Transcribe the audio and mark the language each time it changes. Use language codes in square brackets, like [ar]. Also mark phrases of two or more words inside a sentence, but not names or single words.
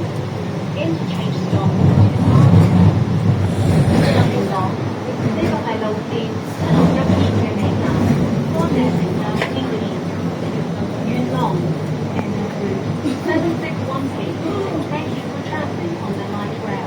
[en] Interchange stop. [yue] 元朗，呢個係路線761P嘅尾站，多謝乘搭支持。元朗 761P. [en] Thank you for travelling on the light rail.